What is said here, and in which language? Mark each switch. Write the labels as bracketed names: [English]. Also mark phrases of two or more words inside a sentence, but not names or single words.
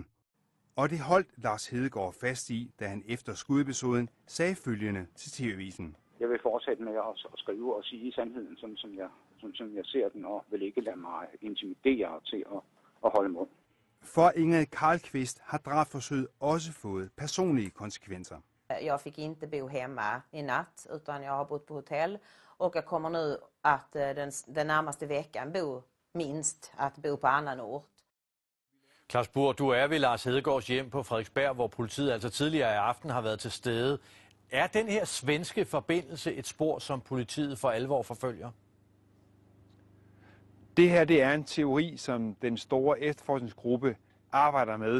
[Danish] Og det holdt Lars Hedegaard fast i, da han efter skudepisoden sagde følgende til TV-avisen: "Jeg vil fortsætte med at skrive og sige sandheden, som jeg ser den, og vil ikke lade mig intimidere til at holde mund." For Ingrid Carlqvist har drabsforsøget også fået personlige konsekvenser. [Swedish] Jag fick inte bo hemma i natt, utan jag har bott på hotell, och jag kommer nu att den närmaste veckan minst bo på annan ort. [Danish] Claus Burr, du er ved Lars Hedegaards hjem på Frederiksberg, hvor politiet altså tidligere i aften har været til stede. Er den her svenske forbindelse et spor, som politiet for alvor forfølger? Det her det er en teori, som den store efterforskningsgruppe arbejder med.